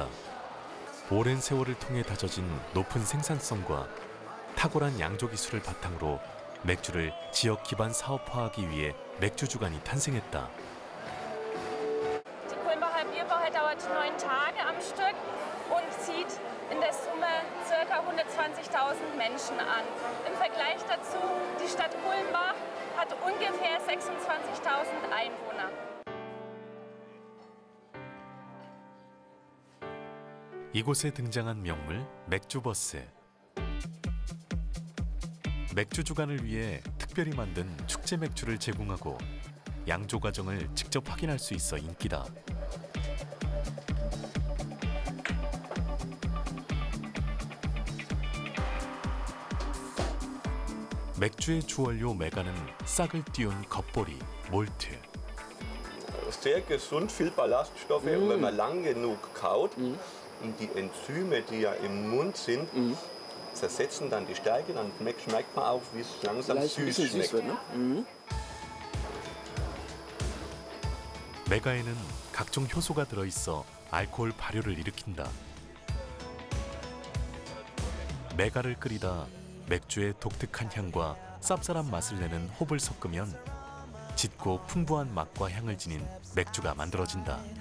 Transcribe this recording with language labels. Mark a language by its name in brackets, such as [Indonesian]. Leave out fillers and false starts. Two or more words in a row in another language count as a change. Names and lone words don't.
[Korean] 오랜 세월을 통해 다져진 높은 생산성과 탁월한 양조 기술을 바탕으로 맥주를 지역 기반 사업화하기 위해 맥주 주간이 탄생했다. [German] Die Kulmbacher Bierwoche dauert 9 Tage am Stück und zieht in der Summe ca. 120.000 Menschen an. Im Vergleich dazu, die Stadt Kulmbach hat ungefähr 26.000 Einwohner. [Korean] 이곳에 등장한 명물 맥주버스. 맥주 주간을 위해 특별히 만든 축제 맥주를 제공하고 양조 과정을 직접 확인할 수 있어 인기다. 맥주의 주원료 메가는 싹을 띄운 겉보리, 몰트. [German] Sehr gesund, viel Ballaststoffe und wenn man lang genug kaut und die Enzyme, die ja im Mund sind, zersetzen dann die Stärke, dann schmeckt man auch, wie es langsam süß schmeckt. [Korean] 메가에는 각종 효소가 들어있어 알코올 발효를 일으킨다. 메가를 끓이다 맥주의 독특한 향과 쌉쌀한 맛을 내는 홉을 섞으면 짙고 풍부한 맛과 향을 지닌 맥주가 만들어진다.